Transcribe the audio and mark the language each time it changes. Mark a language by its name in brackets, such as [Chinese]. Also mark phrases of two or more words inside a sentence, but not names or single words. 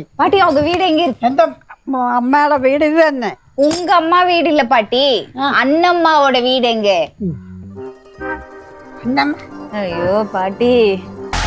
[Tamil] பாட்டி, அவங்க வீடு எங்க இருக்கு? [Malayalam] എന്റെ അമ്മയുടെ വീട് ഇത് തന്നെ. [Tamil] உங்க அம்மா வீடு இல்ல பாட்டி, அண்ணம்மாவோட வீடு எங்க? [Malayalam] അന്നമ്മ. [Tamil] ஐயோ பாட்டி,